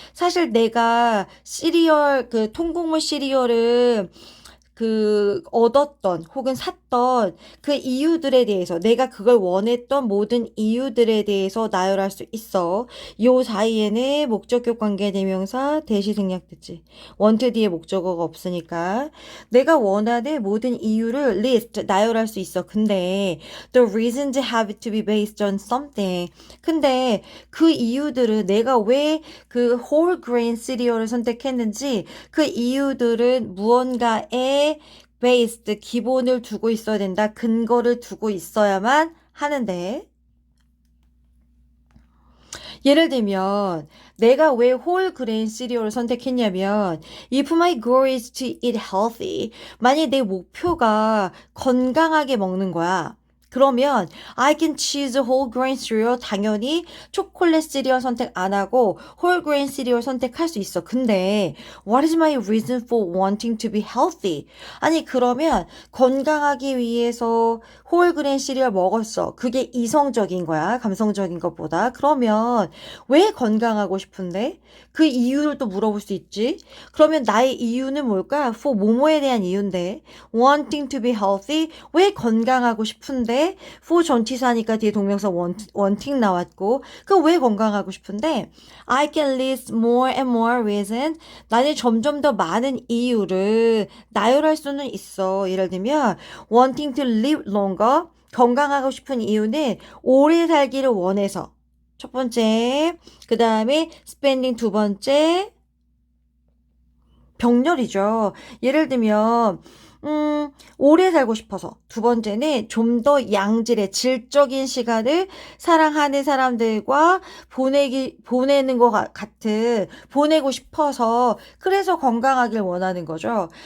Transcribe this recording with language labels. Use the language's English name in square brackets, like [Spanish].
[Korean] 사실 내가 시리얼 그 통곡물 시리얼을 얻었던 혹은 샀던 그 이유들에 대해서 내가 그걸 원했던 모든 이유들에 대해서 나열할 수 있어. 요 사이에는 목적격 관계 대명사 대시 생략됐지. want 뒤에 목적어가 없으니까 내가 원하는 모든 이유를 list 나열할 수 있어. 근데 [English] the reasons have to be based on something. [Korean] 근데 그 이유들은 내가 왜 그 whole grain cereal을 선택했는지 그 이유들은 무언가에 based 기본을 두고 있어야 된다. 근거를 두고 있어야만 하는데 예를 들면 내가 왜 홀 그레인 시리얼을 선택했냐면 [English] if my goal is to eat healthy [Korean] 만약에 내 목표가 건강하게 먹는 거야. 그러면 [English] I can choose a whole grain cereal. [Korean] 당연히 초콜릿 시리얼 선택 안 하고 whole grain 시리얼 선택할 수 있어. 근데 [English] what is my reason for wanting to be healthy? [Korean] 아니 그러면 건강하기 위해서 whole grain 시리얼 먹었어. 그게 이성적인 거야. 감성적인 것보다. 그러면 왜 건강하고 싶은데? 그 이유를 또 물어볼 수 있지. 그러면 나의 이유는 뭘까? [English] for [Korean] 뭐뭐에 대한 이유인데 [English] wanting to be healthy. [Korean] 왜 건강하고 싶은데? for 전치사니까 뒤에 동명사 wanting 나왔고 그 왜 건강하고 싶은데 [English] I can list more and more reasons. [Korean] 나는 점점 더 많은 이유를 나열할 수는 있어. 예를 들면 [English] wanting to live longer. [Korean] 건강하고 싶은 이유는 오래 살기를 원해서. 첫 번째, 그 다음에 spending 두 번째, 병렬이죠. 예를 들면 오래 살고 싶어서. 두 번째는 좀 더 양질의 질적인 시간을 사랑하는 사람들과 보내는 것 같은, 보내고 싶어서, 그래서 건강하길 원하는 거죠.